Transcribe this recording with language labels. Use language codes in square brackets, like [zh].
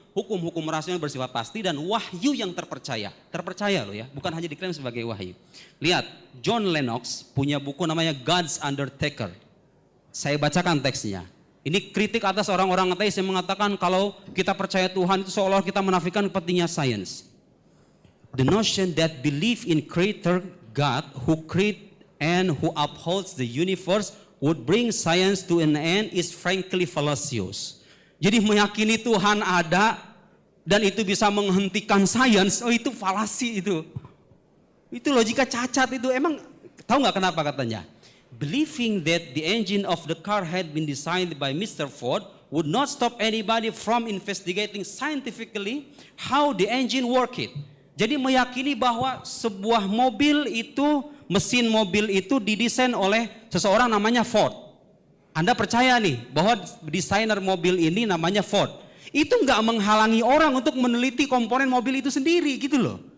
[id] Hukum-hukum rasional bersifat pasti dan wahyu yang terpercaya. Terpercaya loh ya, bukan hanya diklaim sebagai wahyu. Lihat, John Lennox punya buku namanya God's Undertaker. Saya bacakan teksnya. Ini kritik atas orang-orang ateis yang mengatakan kalau kita percaya Tuhan itu seolah kita menafikan pentingnya sains. [en] The notion that belief in creator God who create and who upholds the universe would bring science to an end is frankly fallacious. [id] Jadi meyakini Tuhan ada dan itu bisa menghentikan sains, oh itu falasi itu. Itu logika cacat itu. Emang tahu nggak kenapa katanya? [en] Believing that the engine of the car had been designed by Mr. Ford would not stop anybody from investigating scientifically how the engine worked. [id] Jadi meyakini bahwa sebuah mobil itu, mesin mobil itu didesain oleh seseorang namanya Ford. Anda percaya nih bahwa desainer mobil ini namanya Ford. Itu nggak menghalangi orang untuk meneliti komponen mobil itu sendiri gitu loh.